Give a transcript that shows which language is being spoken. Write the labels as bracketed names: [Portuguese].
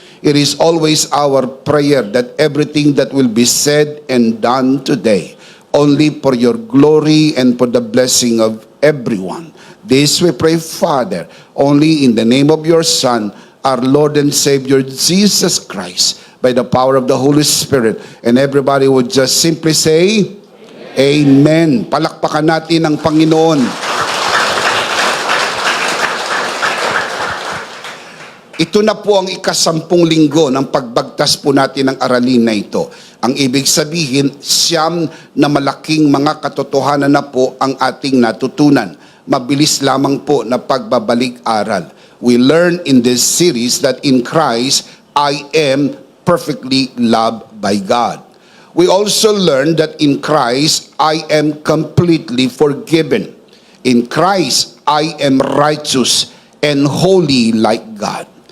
[English] It is always our prayer that everything that will be said and done today, only for your glory and for the blessing of everyone. This we pray, Father, only in the name of your Son, our Lord and Savior, Jesus Christ, by the power of the Holy Spirit. And everybody would just simply say, Amen. [Filipino] Palakpakan natin ang Panginoon. Ito na po ang ika-10 linggo ng pagbagtas po natin ng aralin na ito. Ang ibig sabihin, 9 na malaking mga katotohanan na po ang ating natutunan. Mabilis lamang po na pagbabalik-aral. [English] We learn in this series that in Christ, I am perfectly loved by God. We also learn that in Christ, I am completely forgiven. In Christ, I am righteous and holy like God.